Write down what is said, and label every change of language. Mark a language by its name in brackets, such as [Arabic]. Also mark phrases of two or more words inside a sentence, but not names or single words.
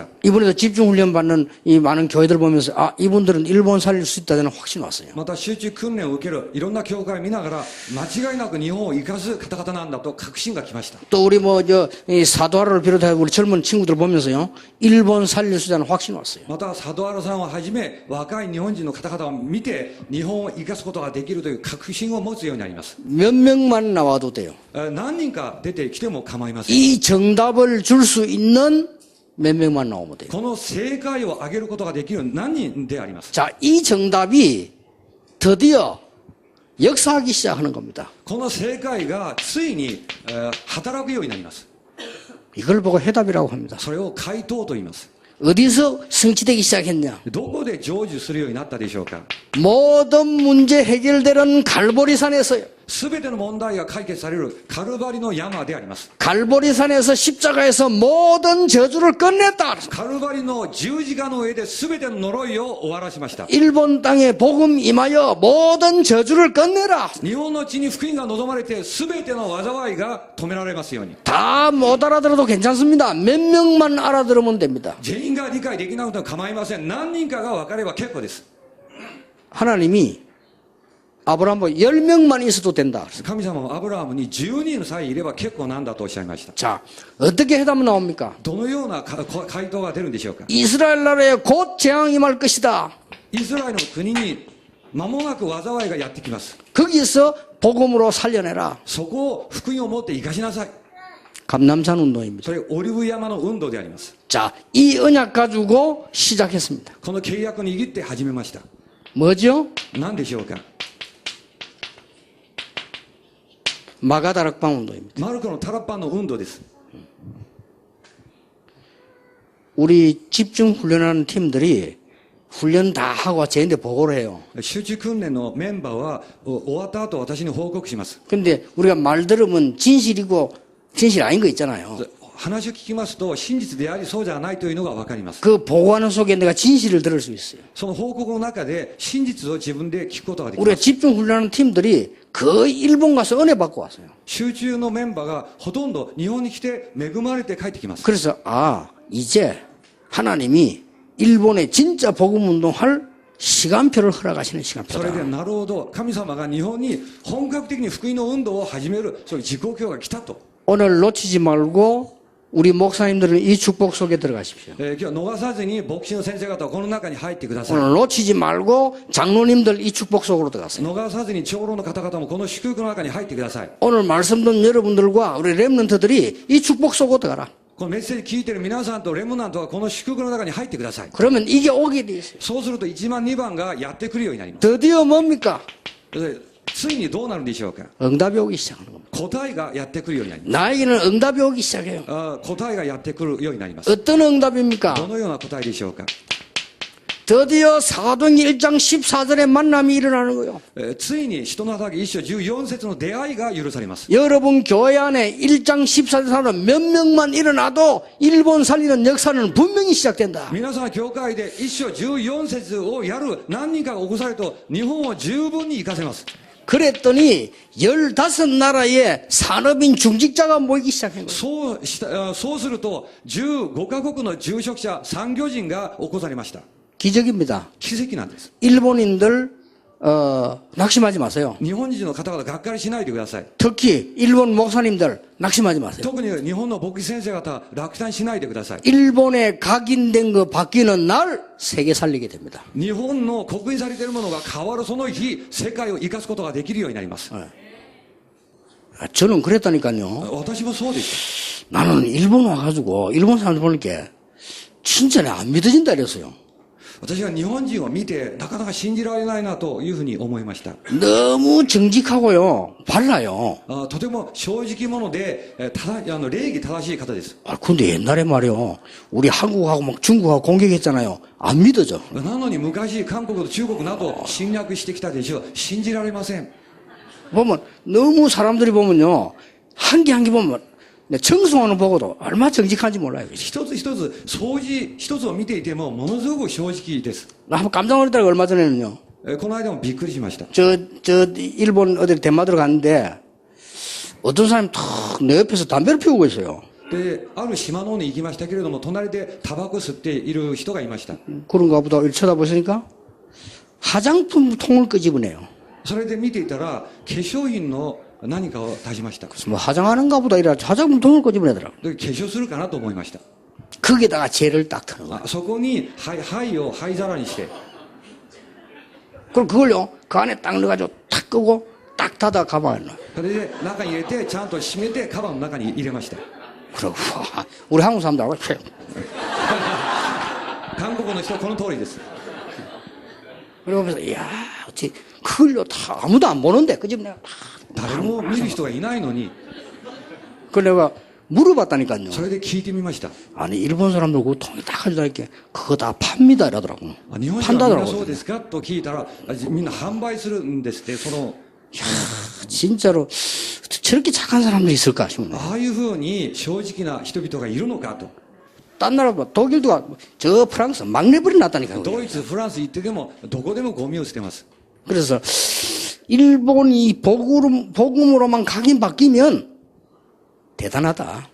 [Korean] 이번에도 집중훈련 받는 이 많은 교회들 보면서 아, 이분들은 일본 살릴 수 있다는 확신이 왔어요. [Japanese] また集中訓練を受けるいろんな教会を見ながら、間違いなく日本を生かす方々なんだと確信が来ました。 [Korean] 또 우리 이 사도하라를 비롯해 우리 젊은 친구들 보면서요. 일본 살릴 수 있다는 확신이 왔어요. [Japanese] また佐渡原さんをはじめ若い日本人の方々を見て日本を生かすことができるという確信を持つようになります。 [Korean] 몇 명만 나와도 돼요. [Japanese] 何人か出てきても構いません。 [Korean] 이 정답을 줄 수 있는 몇 명만 나오면 돼요. [Japanese] この正解を挙げることができる何人であります。 [Korean] 자, 이 정답이 드디어 역사하기 시작하는 겁니다. [Japanese] この正解がついに、働くようになります。 [Korean] 이걸 보고 해답이라고 합니다. [Japanese] それを回答と言います。 [Korean] 어디서 성취되기 시작했냐? [Japanese] どこで成就するようになったでしょうか。 [Korean] 모든 문제 해결되는 갈보리산에서요. [Japanese] すべての問題が解決されるカルバリの山であります。 [Korean] 갈보리산에서 십자가에서 모든 저주를 끝냈다. [Japanese] カルバリの十字架の上ですべての呪いを終わらしました。 [Korean] 일본 땅에 복음 임하여 모든 저주를 끝내라. [Japanese] 日本の地に福音が望まれてすべての災いが止められますように。 [Korean] 다 못 알아들어도 괜찮습니다. 몇 명만 알아들으면 됩니다. [Japanese] 全員が理解できなくても構いません。何人かが分かれば結構です。 [Korean] 하나님이 아브라함보고 10명만 있어도 된다. [Japanese] 神様はアブラハムに10人さえいれば結構なんだとおっしゃいました。 [Korean] 자, 어떻게 해답은 나옵니까? [Japanese] どのような回答が出るんでしょうか。 [Korean] 이스라엘 나라에 곧 재앙이 임할 것이다. [Japanese] イスラエルの国に間もなく災いがやってきます。 [Korean] 거기서 복음으로 살려내라. [Japanese] そこを福音を持って生かしなさい。 [Korean] 감남산 운동입니다. [Japanese] それオリブ山の運動であります。 [Korean] 자, 이 언약 가지고 시작했습니다. [Japanese] この契約を握って始めました。 [Korean] 뭐죠? [Japanese] 何でしょうか。 [Korean] 마가다락방 운동입니다. [Japanese] マルコのタラッパンの運動です。 [Korean] 우리 집중 훈련하는 팀들이 훈련 다 하고 저한테 보고를 해요. [Japanese] 集中訓練のメンバーは終わった後私に報告します。 [Korean] 근데 우리가 말 들으면 진실이고 진실 아닌 거 있잖아요. [Japanese] 話を聞きますと真実でありそうじゃないというのが分かります。 [Korean] 그 보고하는 속에 내가 진실을 들을 수 있어요. [Japanese] その報告の中で真実を自分で聞くことができま [Korean] 우리가 [Japanese] す。 [Korean] 집중 훈련하는 팀들이 거의 일본 가서 은혜 받고 왔어요. [Japanese] 集中のメンバーがほとんど日本に来て恵まれて帰ってきます。 [Korean] 그래서 이제 하나님이 일본에 진짜 복음 운동할 시간표를 허락하시는 [Japanese] それで [Korean] 시간표다. [Japanese] なるほど神様が日本に本格的に福音の運動を始めるそういう時刻表が来たと。 [Korean] 오늘 놓치지 말고 우리 목사님들은 이 축복 속에 들어가십시오. [Japanese] 今日逃さずに牧師の先生方はこの中に入ってください。 [Korean] 오늘 놓치지 말고 장로님들 이 축복 속으로 들어가세요. [Japanese] 逃さずに長老の方々もこの祝福の中に入ってください。 [Korean] 오늘 말씀 듣는 여러분들과 우리 렘넌트들이 이 축복 속으로 들어가라. [Japanese] このメッセージ聞いてる皆さんとレムナントはこの祝福の中に入ってください。 [Korean] 그러면 이게 오게 돼 있어요. [Japanese] そうすると1番2番がやってくるようになります。 [Korean] 드디어 뭡니까? [Japanese] でついにどうなるんでしょうか。 [Korean] 응답이 오기 시작하는 겁니다. [Japanese] 答えがやってくるようになります。 [Korean] 나에게는 응답이 오기 시작해요. [Japanese] 答えがやってくるようになります。 [Korean] 어떤 응답입니까? [Japanese] どのような答えでしょうか。 [Korean] 드디어 사도행전 1장 14절에 만남이 일어나는 거예요. [Japanese] ついに使徒の働き1章14節の出会いが許されます。 [Korean] 여러분 교회 안에 1장 14절 사람 몇 명만 일어나도 일본 살리는 역사는 분명히 시작된다. [Japanese] 皆さん教会で1章14節をやる何人かが起こされると日本を十分に活かせます。 [Korean] 그랬더니 15나라의 산업인 중직자가 모이기 시작한 거예요. [Japanese] そうすると15カ国の住職者産業人が起こされました。 [Korean] 기적입니다. [Japanese] 奇跡なんです。 [Korean] 일본인들 낙심하지 마세요. [Japanese] 日本人の方々がっかりしないでください。 [Korean] 특히 일본 목사님들 낙심하지 마세요. [Japanese] 特に日本の牧師先生方落胆しないでください。 [Korean] 일본에 각인된 거 바뀌는 날 세계 살리게 됩니다. [Japanese] 日本の刻印されているものが変わるその日世界を生かすことができるようになります。 [Korean] 저는 그랬다니까요. [Japanese] 私もそうでし [Korean] 나는 일본 와가지고 일본 사람들 보니까 진짜 안 믿어진다 이랬어요. [Japanese] た。私は日本人を見てなかなか信じられないなというふうに思いました。 [Korean] 너무 정직하고요. 발라요. [Japanese] とても正直者で礼儀正しい方です。 [Korean] 근데 옛날에 말이요. 우리 한국하고 막 중국하고 공격했잖아요. 안 믿어져. [Japanese] なのに昔韓国と中国など侵略してきたでしょう。信じられません。 [Korean] 보면 너무 사람들이 보면요. 한 개 한 개 보면 청소하는 거 보고도 얼마나 정직한지 몰라요. [Japanese] 一つ一つ掃除一つを見ていてもものすごく正直です。 [Korean] 나 한번 깜짝 놀랐다가 얼마 전에는요. [Japanese] この間もびっくりしました。 [Korean] 일본 어디 대마도로 갔는데 어떤 사람이 탁 내 옆에서 담배를 피우고 있어요. [Japanese] である島の方に行きましたけれども隣でタバコ吸っている人がいました。 [Korean] 그런가 보다 이렇게 쳐다보시니까 화장품 통을 끄집어내요. [Japanese] それで見ていたら化粧品の何かを出しました。 [Korean] 그래서 뭐 화장하는가 보다 이래 화장품 통을 끄집어내더라고. [Japanese] で化粧するかなと思いました。 [Korean] 거기다가 젤을 딱 트는 거야. [Japanese] そこに灰を灰皿にして [Korean] 그럼 그걸요 그 안에 딱 넣어가지고 탁 끄고 딱 닫아 가방에 넣어. [Japanese] それで中に入れてちゃんと閉めてカバンの中に入れました。 [Korean] 그러고 우리 한국 사람들하고 [Japanese] 韓国の人はこの通りです。 [Korean] 그러면서 이야 어찌 그걸요 다 아무도 안 보는데 끄집어내가 다. [Japanese] 誰も見る人がいないのに [Korean] 그 내가 물어봤다니까요. [Japanese] それで聞いてみました。 [Korean] 아니 일본 사람들 그 통이 딱 가지고 이렇게 그거 다 팝니다 이러더라고. [Japanese] 日本人はみんなそう [Korean] 판다더라고. [Japanese] ですかと聞いたらみんな販売するんですって。その [Korean] 진짜로 저렇게 착한 사람들이 있을까 싶네. [Japanese] ああいうふうに正直な人々がいるのかと。 [Korean] 딴 나라 뭐 독일도 저 프랑스 막 내버려 놨다니까요. [Japanese] ドイツフランス行ってでもどこでもゴミを捨てます。 [Korean] 그래서 일본이 복음으로만 각인 바뀌면 대단하다.